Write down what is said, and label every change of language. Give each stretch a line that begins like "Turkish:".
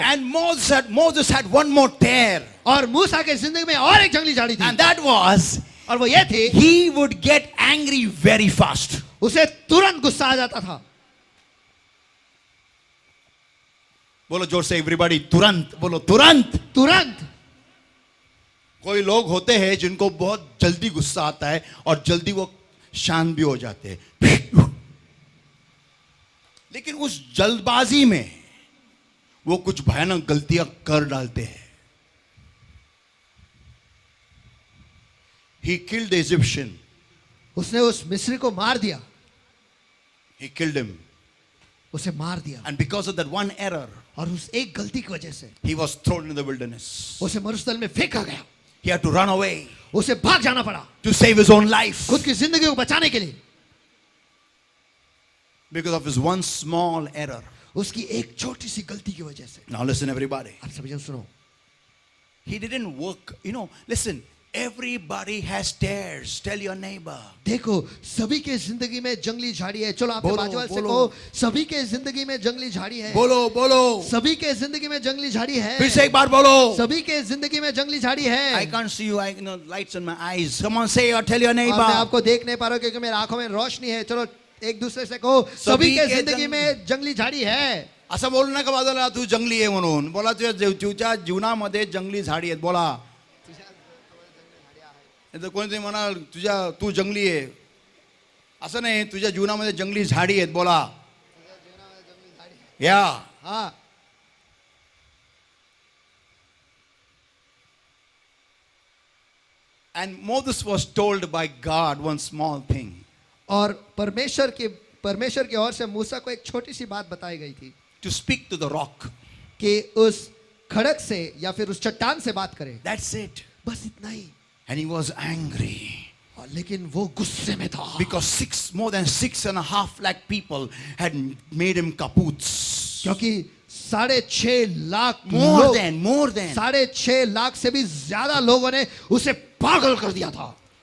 English: And Moses had one more tear.
Hindi: और मूसा के जिंदगी में और एक जंगली झाड़ी थी.
English: And that was,
Hindi: और वो ये थी,
English: he would get angry very fast.
Hindi: उसे तुरंत गुस्सा आ जाता था. बोलो जोर से everybody, तुरंत बोलो, तुरंत. तुरंत. कोई लोग होते हैं जिनको बहुत जल्दी गुस्सा आता है और जल्दी वो शांत भी हो जाते हैं. लेकिन उस जल्दबाजी में वो कुछ भयानक गलतियां कर डालते हैं.
English: He killed the Egyptian.
Hindi: उसने उस मिस्री को मार दिया.
English: He killed him.
Hindi: उसे मार दिया.
English: And because of that one error,
Hindi: और उस एक गलती की वजह से
English: he was thrown in the wilderness.
Hindi: उसे मरुस्थल में फेंका गया.
English: He had to run away
Hindi: उसे भाग जाना पड़ा
English: to save his own life
Hindi: खुद की जिंदगी को बचाने के लिए.
English: because of his one small error.
Hindi: उसकी एक छोटी सी गलती की वजह से.
English: Now listen, everybody.
Hindi: आप सभी जन सुनो.
English: He didn't work. Listen. Everybody has tears. Tell your neighbor.
Hindi: देखो, सभी के जिंदगी में जंगली झाड़ी है. चलो आपके बाजू वाले से बोलो. कहो, सभी के जिंदगी में जंगली झाड़ी है. बोलो. सभी के जिंदगी में जंगली झाड़ी है. फिर से एक बार बोलो. सभी के जिंदगी में जंगली झाड़ी है.
English: I can't see you. Lights in my eyes. Come on, say or tell your neighbor.
Hindi: मैं आपको देख नहीं पा रहा हूँ क्योंकि मेरी आंखों में रोशनी है. चलो एक दूसरे से कहो, सभी के जिंदगी में जंगली झाड़ी है.
Marathi: असं बोलू नका बाजूला तू जंगली आहे म्हणून. बोला तुझ्या जीवनामध्ये जंगली झाडी आहेत. बोला. तर कोणीतरी म्हणाल तू जंगली आहे. असं नाही, तुझ्या जीवनामध्ये जंगली झाडी आहेत. बोला. या.
Hindi: हाँ.
English: And Moses was told by God one small thing.
Hindi: और परमेश्वर की ओर से मूसा को एक छोटी सी बात बताई गई थी.
English: To speak to the rock.
Hindi: कि उस खड़क से या फिर उस चट्टान से बात करे.
English: That's it.
Hindi: बस इतना ही.
English: And he was angry.
Hindi: लेकिन वो गुस्से में था.
English: Because more than 6.5 lakh people had made him kapoots.
Hindi: क्योंकि 6.5 लाख
English: more than
Hindi: 6.5 लाख से भी ज्यादा लोगों ने उसे पागल कर दिया था.